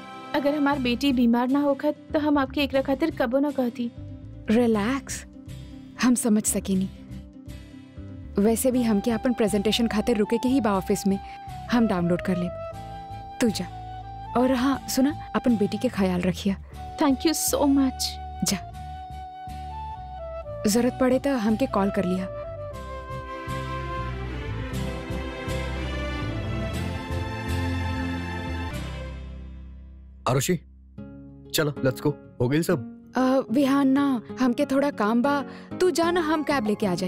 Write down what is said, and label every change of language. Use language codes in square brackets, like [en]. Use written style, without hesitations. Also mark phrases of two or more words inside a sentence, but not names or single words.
[bho] अगर हमार बेटी बीमार ना होकर तो हम आपके एकरा खातिर कबो ना कहती। रिलैक्स, हम समझ सकेनी। वैसे भी हमके अपन प्रेजेंटेशन खातिर रुके के ही बा ऑफिस में, हम डाउनलोड कर ले। तू जा। और हाँ सुना, अपन बेटी के ख्याल रखिया। [en] Thank you so much. [bho] जा, जरूरत पड़े तो हमके कॉल कर लिया। आरुषि चलो [en] let's go, [bho] हो गई सब? विहान ना, हमके थोड़ा काम बा, तू जा ना, हम कैब लेके आ जाए।